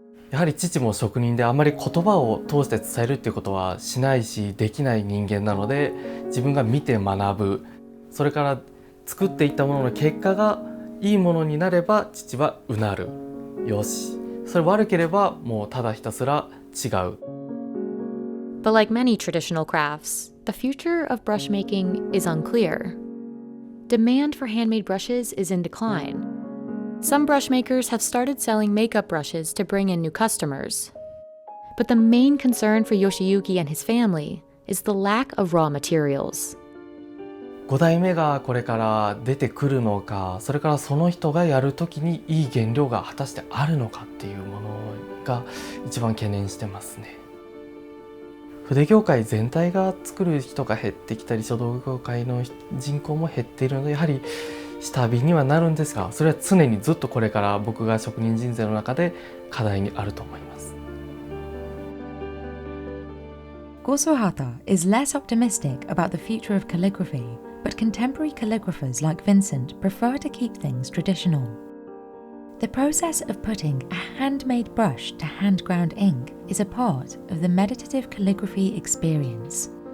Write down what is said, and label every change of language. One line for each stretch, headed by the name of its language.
Japanese: やはり父も職人であんまり言葉を通して伝えるっていうことはしないしできない人間なので、自分が見て学ぶ、それから作っていったものの結果がいいものになれば父はうなる、よし、それ悪ければもうただひたすら違う。
English: But like many traditional crafts, the future of brush making is unclear. Demand for handmade brushes is in decline. Some brush makers have started selling makeup brushes to bring in new customers. But the main concern for Yoshiyuki and his family is the lack of raw materials.
Japanese: 5代目がこれから出てくるのか、それからその人がやるときにいい原料が果たしてあるのかっていうものが一番懸念してますね。筆業界全体が作る人が減ってきたり、書道業界の人口も減っているので、やはり下火にはなるんですが、それは常にずっとこれから僕が職人人生の中で課題にあると思います。
English: Koso Hata is less optimistic about the future of calligraphy, but contemporary calligraphers like Vincent prefer to keep things traditional. The process of putting a handmade brush to hand-ground ink is a part of the meditative calligraphy experience.